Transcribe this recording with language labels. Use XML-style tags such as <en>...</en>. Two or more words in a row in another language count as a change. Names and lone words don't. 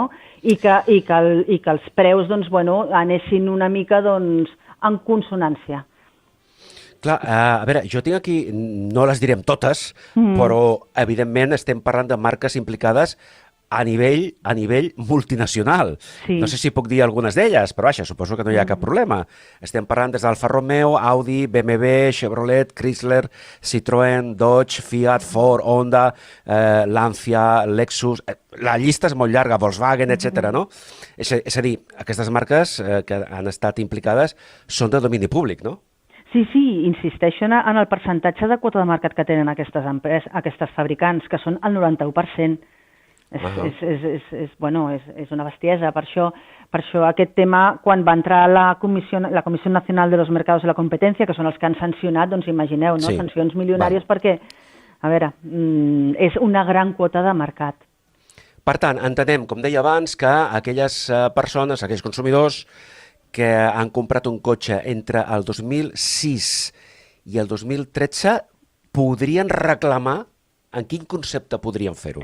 <ca>I que els preus, doncs, bueno, anessin una mica, doncs, en consonància. Clar, a veure, jo tinc aquí, no les direm totes, però evidentment estem parlant de marques implicades a nivell multinacional. No sé si puc dir algunes d'elles, però vaja, suposo que no hi ha cap problema. Estem parlant des d'Alfa Romeo, Audi, BMW, Chevrolet, Chrysler, Citroën, Dodge, Fiat, Ford, Honda, Lancia, Lexus... La llista és molt llarga, Volkswagen, etc. no? És a dir, aquestes marques que han estat implicades són de domini públic, no? Sí, insisteixo en el percentatge de quota de mercat que tenen aquestes fabricants, que són el 91%. És una bestiesa. Per això aquest tema, quan va entrar la Comissió Nacional de los Mercados y la Competencia, que són els que han sancionat, doncs imagineu, no? Sancions milionàries perquè, a veure, és una gran quota de mercat. Per tant, entenem, com deia abans, que aquelles persones, aquells consumidors que han comprat un cotxe entre el 2006 i el 2013 podrien reclamar, en quin concepte podrien fer-ho?</ca>